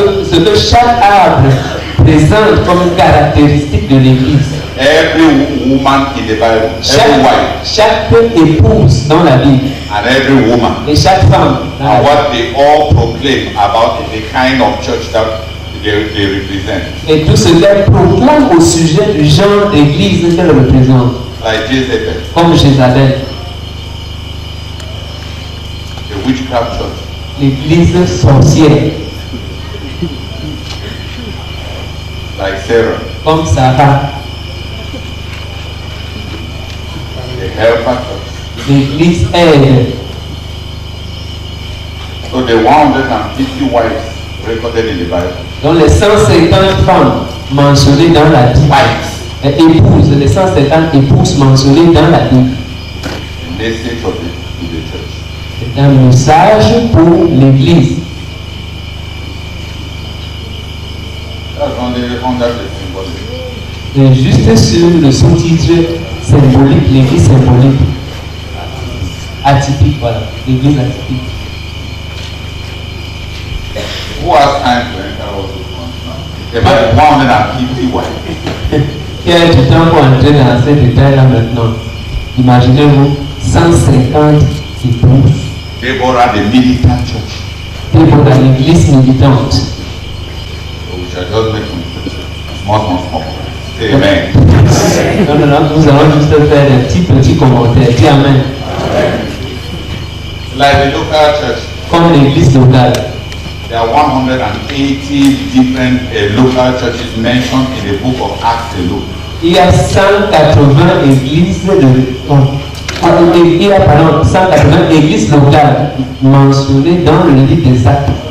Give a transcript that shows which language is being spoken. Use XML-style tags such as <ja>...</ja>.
<fr>ce que chaque arbre présente comme caractéristique de l'église.</fr> <en>Every woman in the Bible, every wife,</en> <fr>Chaque épouse dans la Bible</fr> <en>and every woman,</en> <fr>et chaque femme dans la</fr> <en>and Bible. what they all proclaim about the kind of church that they represent.</en> <fr>Et tout ce qu'elle proclame au sujet du genre d'église qu'elle représente.</fr> <en>Like Jezebel,</en> <fr>Comme Jézabel,</fr> <en>the witchcraft church.</en> <fr>l'église sorcière.</fr> <en>Like Sarah,</en> <fr>Comme Sarah,</fr> <en>the helper church.</en> <fr>l'église aide.</fr> <en>So the 150 wives recorded in the Bible.</en> <fr>Donc les 150 femmes mentionnées dans la Bible,</fr> <en>Wives.</en> <fr>épouses, les 150 épouses mentionnées dans la Bible.</fr> <en>The message of the church.</en> <fr>C'est un message pour l'église.</fr> <en>That's under the symbolic.</en> <fr>Et juste sur le sous-titre symbolique, l'église symbolique. Atypique, voilà, l'église atypique.</fr> <en>Who has time to enter all those ones now? About 150 wives.</en> <fr>Qui a du temps pour entrer dans ces détails-là maintenant? Imaginez-vous 150 épouses.</fr> <en>Deborah, the militant church.</en> <fr>Pour dans l'église militante.</fr> <en>So we shall just make some small. Say amen.</en> <fr>Non, nous allons juste faire des petits commentaires. Dis amen.</fr> <en>Like the local church,</en> <fr>Comme l'église locale.</fr> <en>there are 180 different local churches mentioned in the book of Acts alone.</en> <fr>Il y a 180 églises il y a 180 églises locales mentionnées dans le livre des Actes.</fr>